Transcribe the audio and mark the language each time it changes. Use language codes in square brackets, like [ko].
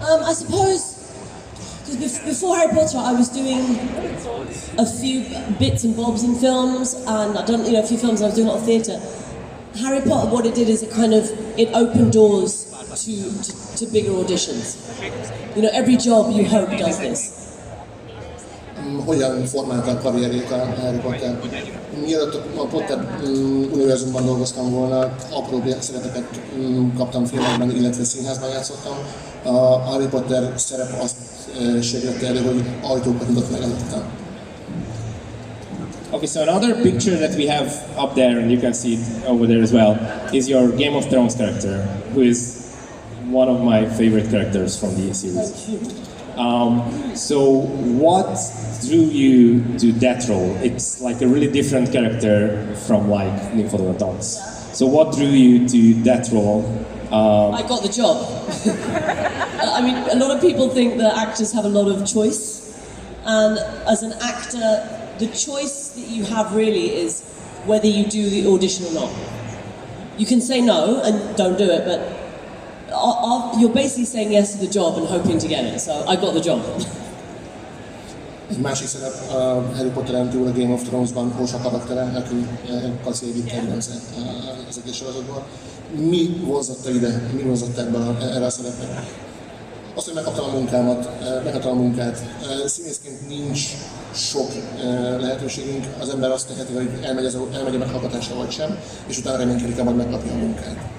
[en] I suppose, because before Harry Potter I was doing a few bits and bobs in films, and I've done a few films, and I was doing a lot of theatre. Harry Potter, what it did is it opened doors to bigger auditions. Every job you hope does this. [hu] Hogyan formálta a karrierjét a Harry Potter? Mielőtt a Potter univerzumban dolgoztam volna, apró szerepeket kaptam filmekben, illetve színházban játszottam. A Harry Potter szerep azt segítette elő, hogy ajtókat nyitott meg előttem. [en] Okay, so another picture that we have up there, and you can see it over there as well, is your Game of Thrones character, who is one of my favorite characters from the series. So what drew you to that role? It's like a really different character from like Nymphodon Dots. So what drew you to that role? I got the job. I mean, a lot of people think that actors have a lot of choice, and as an actor, the choice that you have really is whether you do the audition or not. You can say no and don't do it, but you're basically saying yes to the job and hoping to get it. So I got the job. [hu] Egy másik szerep a Harry Potteren túl a Game of Thrones-ban Hósa karaktere, aki Kaszi egyik kedvence az egész sorozatból. Mi vonzott ide, mi vonzott erre a szerepre? Azt, hogy megkaptam a munkát. Színészként nincs sok lehetőségünk, az ember azt teheti, hogy elmegy a meghallgatásra vagy sem, és utána reménykedik, hogy megkapja a munkát.